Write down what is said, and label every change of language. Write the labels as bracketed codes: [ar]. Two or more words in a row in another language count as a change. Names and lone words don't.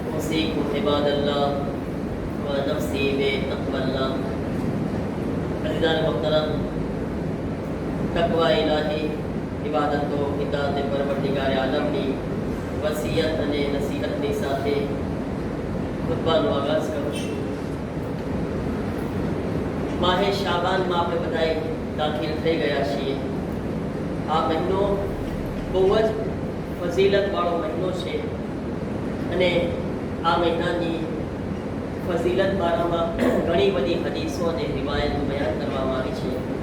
[ar] أوصيكم عباد الله ونفسي بتقوى الله. [ur] عزیزان محترم، تقویٰ الٰہی عبادت و اطاعت پروردگار عالمنی وصیت [gu] અને નસીહતની સાથે ખુતબાનો આગાઝ કરું છું। માહે શાબાનમાં આપણે બધાએ દાખલ થઈ ગયા છીએ। આ મહિનો બહુ જ ફઝીલતવાળો મહિનો છે અને આ મહિનાની ફઝીલત બારામાં ઘણી બધી હદીસો અને રિવાયતો બયાન કરવામાં આવી છે।